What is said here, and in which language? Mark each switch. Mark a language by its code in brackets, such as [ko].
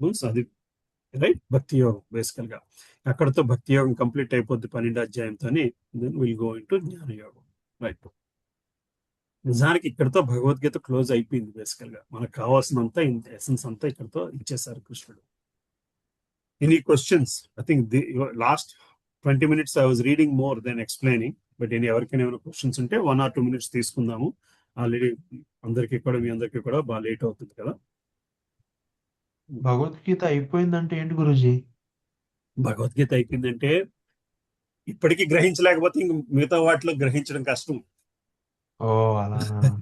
[te] అది రైట్, భక్తి యోగం బేసికల్ గా అక్కడతో భక్తి యోగం కంప్లీట్ అయిపోద్ది 12వ అధ్యాయంతో. [en] then will go into [te] జ్ఞాన యోగం. రైట్, నిజానికి ఇక్కడతో భగవద్గీత క్లోజ్ అయిపోయింది. బేసికల్ గా మనకు కావాల్సినంత ఎసెన్స్ అంతా ఇక్కడతో ఇచ్చేసారు కృష్ణుడు. Any questions? [en] I think the last 20 minutes I was reading more than explaining, but [te] ఎవరికైనా ఏమైనా క్వశ్చన్స్ ఉంటే [en] 1 or 2 minutes [te] తీసుకుందాము. ఆల్రెడీ అందరికీ కూడా మీ అందరికీ కూడా బాగా లేట్ అవుతుంది కదా. భగవద్గీత అయిపోయిందంటే ఏంటి గురుజీ? భగవద్గీత అయిపోయిందంటే ఇప్పటికీ గ్రహించలేకపోతే ఇంక మిగతా వాటిలో గ్రహించడం కష్టం. ఓ అలానా?